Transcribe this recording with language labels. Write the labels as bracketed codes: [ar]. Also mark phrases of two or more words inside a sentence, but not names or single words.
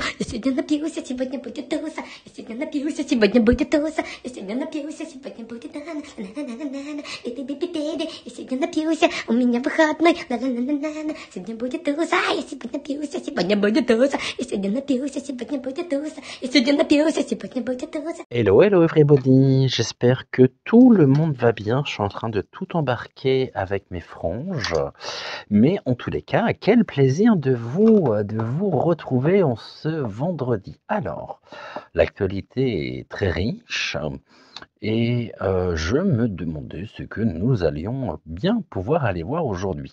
[ru] Я сегодня напился, сегодня будет туса. Я сегодня напился, сегодня будет туса. Я сегодня напился, сегодня будет на-на-на-на-на. Я сегодня напился, у меня выходной. Ла-ла-ла-ла-ла, сегодня будет туса. Я сегодня напился, сегодня будет туса. Я сегодня напился, сегодня будет туса. Я сегодня напился, сегодня будет туса. [en] Hello, hello everybody, [fr] j'espère que tout le monde va bien, je suis en train de tout embarquer avec mes franges, mais en tous les cas, quel plaisir de vous retrouver en ce vendredi. Alors, l'actualité est très riche et je me demandais ce que nous allions bien pouvoir aller voir aujourd'hui.